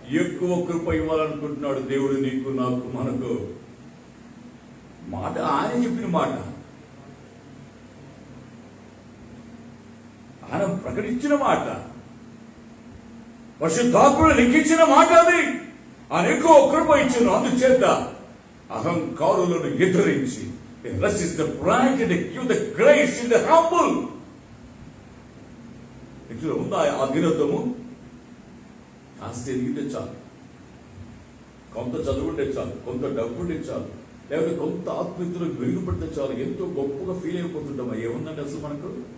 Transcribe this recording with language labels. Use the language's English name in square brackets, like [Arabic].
[Telugu] ఎక్కువ కృప ఇవ్వాలనుకుంటున్నాడు దేవుడు నీకు నాకు మనకు. మాట ఆయన చెప్పిన మాట, ఆయన ప్రకటించిన మాట, పరిశుద్ధాత్ముడు లిఖించిన మాట అది. ఆయన ఎక్కువ కృప ఇచ్చిన, అందుచేత అహంకారులను ఎదిరించి [English] resist the pride and give the grace in the humble. [Telugu] ఇందులో ఉందా ఆ దీనత్వము? ఆస్తి ఎదిగితే చాలు, కొంత చదువుంటే చాలు, కొంత డబ్బు ఉంటే చాలు, లేకపోతే కొంత ఆత్మీయతలో మెరుగుపడితే చాలు, ఎంతో గొప్పగా ఫీల్ అయిపోతుంటామా? ఏముందండి అసలు మనకు?